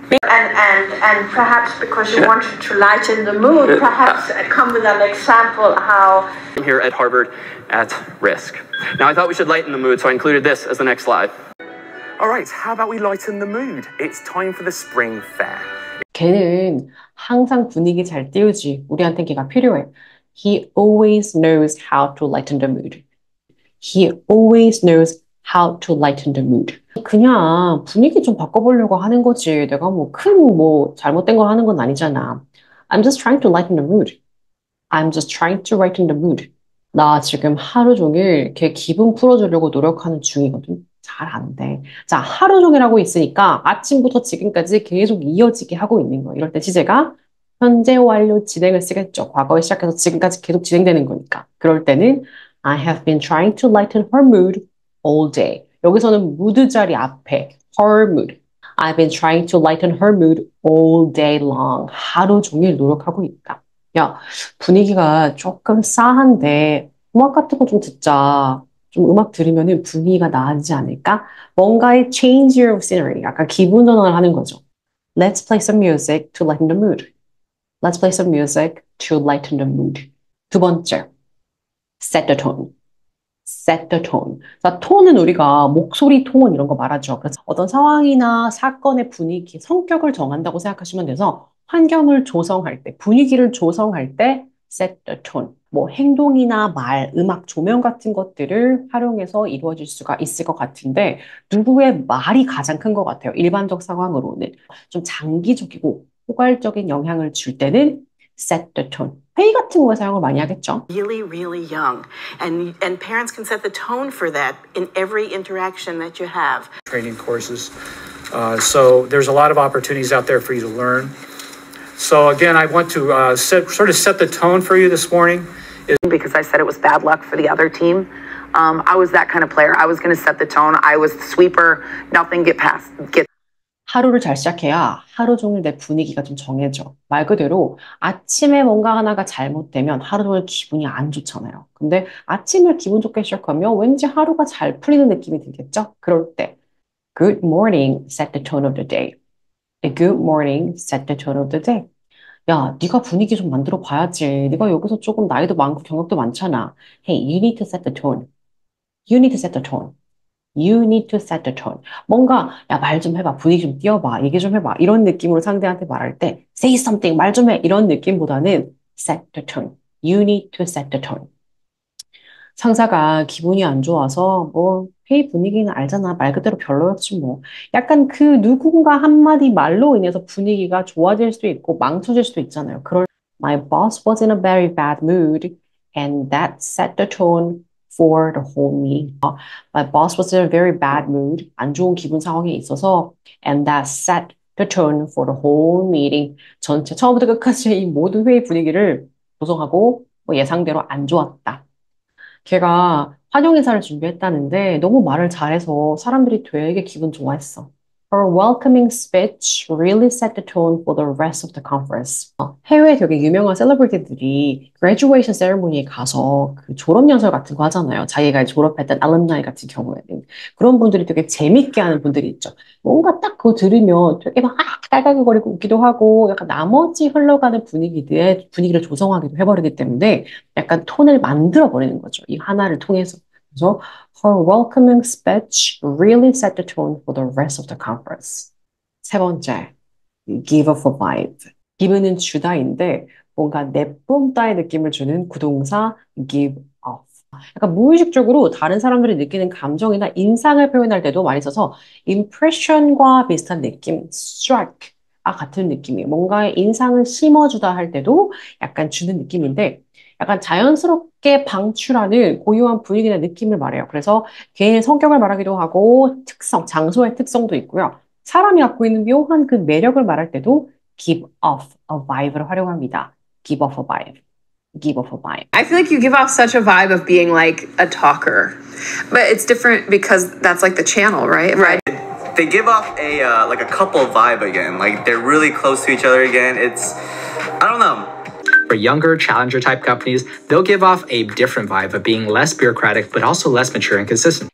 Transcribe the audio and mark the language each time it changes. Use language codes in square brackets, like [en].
[en] And perhaps because you wanted to lighten the mood, perhaps come with an example how... I'm here at Harvard at risk. Now I thought we should lighten the mood, so I included this as the next slide. All right, how about we lighten the mood? It's time for the spring fair. [ko] 걔는 항상 분위기 잘 띄우지. 우리한테 걔가 필요해. [en] He always knows how to lighten the mood. He always knows how to lighten the mood. [ko] 그냥 분위기 좀 바꿔보려고 하는 거지. 내가 큰 잘못된 걸 하는 건 아니잖아. [en] I'm just trying to lighten the mood. I'm just trying to lighten the mood. [ko] 나 지금 하루 종일 걔 기분 풀어주려고 노력하는 중이거든. 잘 안 돼. 자, 하루 종일 하고 있으니까 아침부터 지금까지 계속 이어지게 하고 있는 거예요. 이럴 때 시제가 현재 완료 진행을 쓰겠죠. 과거에 시작해서 지금까지 계속 진행되는 거니까. 그럴 때는 [en] I have been trying to lighten her mood all day. [ko] 여기서는 mood 자리 앞에 her mood. [en] I've been trying to lighten her mood all day long. [ko] 하루 종일 노력하고 있다. 야, 분위기가 조금 싸한데 음악 같은 거 좀 듣자. 좀 음악 들으면 분위기가 나아지지 않을까? 뭔가의 [en] change your scenery. [ko] 약간 기분 전환을 하는 거죠. [en] Let's play some music to lighten the mood. Let's play some music to lighten the mood. [ko] 두 번째, [en] set the tone. set the tone. [ko] 자, 톤은 우리가 목소리 톤 이런 거 말하죠. 그래서 어떤 상황이나 사건의 분위기, 성격을 정한다고 생각하시면 돼서 환경을 조성할 때, 분위기를 조성할 때 [en] set the tone. [ko] 행동이나 말, 음악, 조명 같은 것들을 활용해서 이루어질 수가 있을 것 같은데 누구의 말이 가장 큰 것 같아요. 일반적 상황으로는. 좀 장기적이고 포괄적인 영향을 줄 때는 [en] set the tone. [ko] 회의 같은 거에 사용을 많이 하겠죠. [en] Really, really young. And parents can set the tone for that in every interaction that you have. Training courses. So there's a lot of opportunities out there for you to learn. So again, I want to sort of set the tone for you this morning. Because I said it was bad luck for the other team. I was that kind of player. I was going to set the tone. I was the sweeper. Nothing get [ko] 하루를 잘 시작해야 하루 종일 내 분위기가 좀 정해져. 말 그대로 아침에 뭔가 하나가 잘못되면 하루 종일 기분이 안 좋잖아요. 근데 아침을 기분 좋게 시작하면 왠지 하루가 잘 풀리는 느낌이 들겠죠? 그럴 때 [en] Good morning, set the tone of the day. A good morning, set the tone of the day. [ko] 야, 네가 분위기 좀 만들어 봐야지. 네가 여기서 조금 나이도 많고 경력도 많잖아. [en] Hey, you need to set the tone. You need to set the tone. You need to set the tone. [ko] 뭔가 야, 말 좀 해봐. [en] 분위기 좀 띄워봐. 얘기 좀 해봐. [ko] 이런 느낌으로 상대한테 말할 때 [en] say something, [ko] 말 좀 해. 이런 느낌보다는 [en] set the tone. You need to set the tone. [ko] 상사가 기분이 안 좋아서 뭐 회의 분위기는 알잖아. 말 그대로 별로였지 뭐. 약간 그 누군가 한마디 말로 인해서 분위기가 좋아질 수도 있고 망쳐질 수도 있잖아요. [en] My boss was in a very bad mood and that set the tone for the whole meeting. My boss was in a very bad mood. [ko] 안 좋은 기분 상황에 있어서 [en] and that set the tone for the whole meeting. [ko] 전체 처음부터 끝까지 이 모든 회의 분위기를 조성하고 뭐 예상대로 안 좋았다. 걔가 환영인사를 준비했다는데 너무 말을 잘해서 사람들이 되게 기분 좋아했어. [en] Her welcoming speech really set the tone for the rest of the conference. [ko] 해외에 되게 유명한 셀러브리티들이 graduation ceremony에 가서 그 졸업연설 같은 거 하잖아요. 자기가 졸업했던 alumni 같은 경우에는. 그런 분들이 되게 재밌게 하는 분들이 있죠. 뭔가 딱 그거 들으면 되게 막 깔깔거리고 웃기도 하고 약간 나머지 흘러가는 분위기를 조성하기도 해버리기 때문에 약간 톤을 만들어버리는 거죠. 이 하나를 통해서. 그래서 [en] her welcoming speech really set the tone for the rest of the conference. [ko] 세 번째, [en] give off a vibe. [ko] give는 주다인데 뭔가 내뿜다의 느낌을 주는 구동사 give off. 약간 무의식적으로 다른 사람들이 느끼는 감정이나 인상을 표현할 때도 많이 써서 impression과 비슷한 느낌, strike. 같은 느낌이에요. 뭔가의 인상을 심어주다 할 때도 약간 주는 느낌인데 약간 자연스럽게 방출하는 고유한 분위기나 느낌을 말해요. 그래서 개인의 성격을 말하기도 하고 특성, 장소의 특성도 있고요. 사람이 갖고 있는 묘한 그 매력을 말할 때도 [en] give off a vibe [ko] 를 활용합니다. [en] give off a vibe. give off a vibe. I feel like you give off such a vibe of being like a talker. But it's different because that's like the channel, right? Right. They give off a like a couple vibe again. Like they're really close to each other again. It's, I don't know. For younger challenger type companies, they'll give off a different vibe of being less bureaucratic, but also less mature and consistent.